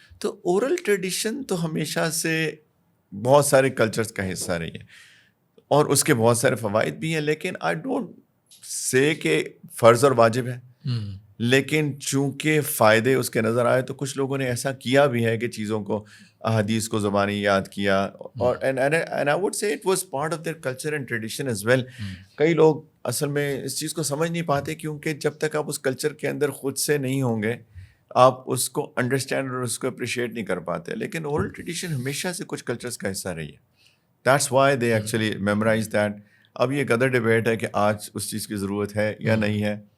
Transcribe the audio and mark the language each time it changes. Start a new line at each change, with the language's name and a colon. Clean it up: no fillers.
Urdu: تو oral tradition تو ہمیشہ سے بہت سارے کلچرز کا حصہ رہی ہے اور اس کے بہت سارے فوائد بھی ہیں. لیکن
English: I don't say
Urdu: کہ فرض اور واجب ہے, لیکن چونکہ فائدے اس کے نظر آئے تو کچھ لوگوں نے ایسا کیا بھی ہے کہ چیزوں کو احادیث کو زبانی یاد کیا.
English: اور and I would say it was part of their culture and tradition as well.
Urdu: کئی لوگ اصل میں اس چیز کو سمجھ نہیں پاتے کیونکہ جب تک آپ اس کلچر کے اندر خود سے نہیں ہوں گے آپ اس کو انڈرسٹینڈ اور اس کو اپریشیٹ نہیں کر پاتے. لیکن اورل ٹریڈیشن ہمیشہ سے کچھ کلچرز کا حصہ رہی ہے.
English: That's why they actually memorize that.
Urdu: اب یہ ایک ادر ڈبیٹ ہے کہ آج اس چیز کی ضرورت ہے یا نہیں ہے.